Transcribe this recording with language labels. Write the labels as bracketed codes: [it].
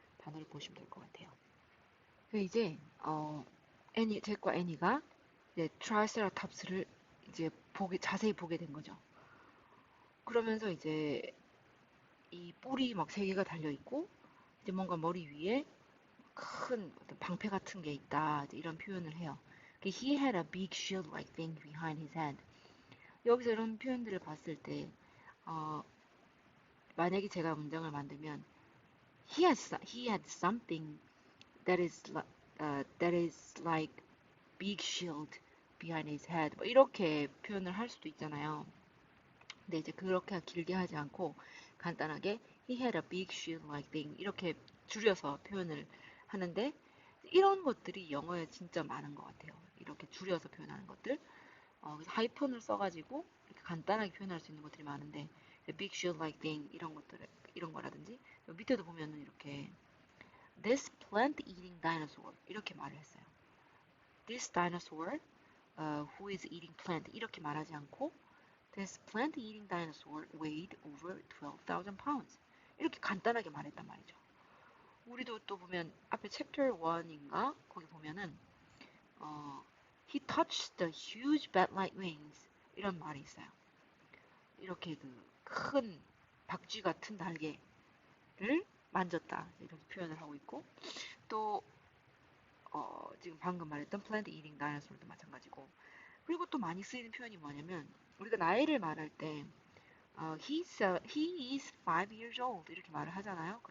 [ko] 단어를 보시면 될 것 같아요. 이제 잭과 애니가 이제 트라이세라톱스를 이제 자세히 보게 된 거죠. 그러면서 이제 이 뿔이 막 세 개가 달려 있고 이제 뭔가 머리 위에 큰 어떤 방패 같은 게 있다. 이제 이런 표현을 해요. [en] He had a big shield-like thing behind his head. [ko] 여기서 이런 표현들을 봤을 때 만약에 제가 문장을 만들면 [en] he had something that is like big shield behind his head. [ko] 뭐 이렇게 표현을 할 수도 있잖아요. 근데 이제 그렇게 길게 하지 않고 간단하게 [en] he had a big shield-like thing [ko] 이렇게 줄여서 표현을 하는데 이런 것들이 영어에 진짜 많은 것 같아요. 이렇게 줄여서 표현하는 것들. 그래서 하이픈을 써가지고 이렇게 간단하게 표현할 수 있는 것들이 많은데 [en] big shield-like thing [ko] 이런 것들 이런 거라든지 밑에도 보면은 이렇게 [en] this plant-eating dinosaur [ko] 이렇게 말을 했어요. [en] This dinosaur who is eating plant [ko] 이렇게 말하지 않고 [en] This plant-eating dinosaur weighed over 12,000 pounds. [ko] 이렇게 간단하게 말했단 말이죠. 우리도 또 보면 앞에 chapter 1인가 거기 보면은 [en] he touched the huge bat-like wings [ko] 이런 말이 있어요. 이렇게 그 큰 박쥐 같은 날개를 만졌다 이렇게 표현을 하고 있고 또 지금 방금 말했던 plant-eating dinosaur도 마찬가지고 그리고 또 많이 쓰이는 표현이 뭐냐면 우리가 나이를 말할 때 [en] he is 5 years old [ko] 이렇게 말을 하잖아요.